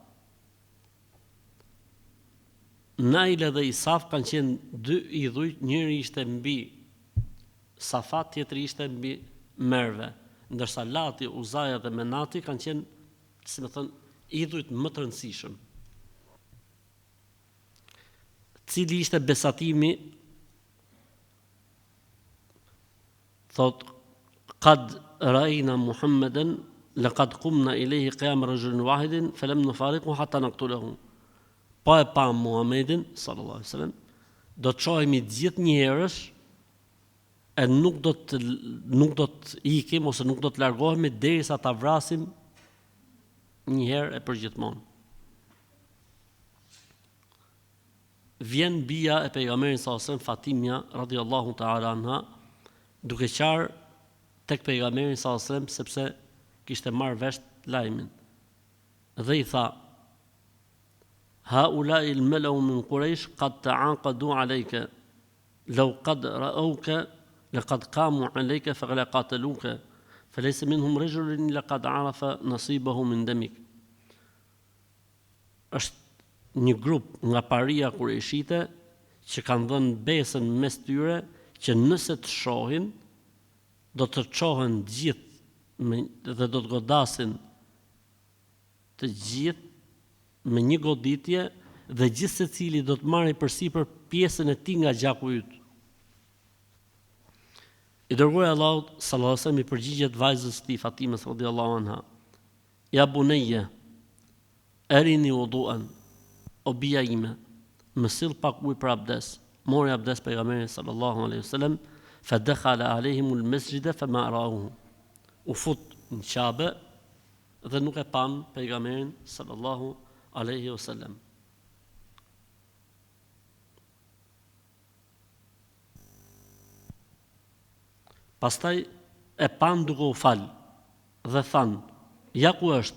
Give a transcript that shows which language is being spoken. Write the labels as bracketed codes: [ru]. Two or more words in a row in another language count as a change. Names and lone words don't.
[sq] Naile dhe Isaf kanë qenë dy idhuj, njëri ishte mbi Safat, tjetri ishte mbi Merve, ndërsa Lati, Uzaja dhe Menati kanë qenë, si më thënë, idhujt më të rëndësishëm. Cili ishte besatimi, thot, [ar] قد رأينا محمدا لقد قمنا إليه قيام رجل واحد فلم نفارقه حتى نقتله. [sq] Po e pa Muhammedin, [ar] صلى الله عليه وسلم, [sq] do të shohemi gjithë njerësh, e nuk do të ikim ose nuk do të largohemi derisa ta vrasim një herë e përgjithmonë. Vjen bija e pejgamberit [ar] صلى الله عليه وسلم [sq] Fatimja [ar] رضي الله تعالى عنها [sq] duke qarë tek pejgamberi [ar] صلى الله عليه وسلم [sq] sepse kishte marrë vesh lajmin. Dhe i tha: [ar] "هؤلاء الملأ من قريش قد تعاقدوا عليك لو قد رأوك لقد قاموا عليك فقتلوك فليس منهم رجل لقد عرف نصيبه من دمك." [sq] Është një grup nga paria kureshite që kanë dhënë besën mes tyre që nëse të shohin, do të çohen gjithë dhe do të godasin të gjithë me një goditje dhe gjithë secili do të marrë përsipër pjesën e tij nga gjaku yt. I dërguari i Allahut [ar] صلى الله عليه وسلم [sq] i përgjigjet vajzës së tij Fatimes [ar] رضي الله عنها: "يا بنية، أريني وضوءا." [sq] O bija ime, më sill pak ujë për abdes. Mori abdes pejgamberi [ar] صلى الله عليه وسلم, فدخل عليهم المسجد فما رأوه. [sq] U fut në Qabe dhe nuk e pan pejgamberin [ar] صلى الله عليه وسلم. [sq] Pastaj e pan duke u fal dhe than: "Ja ku është?"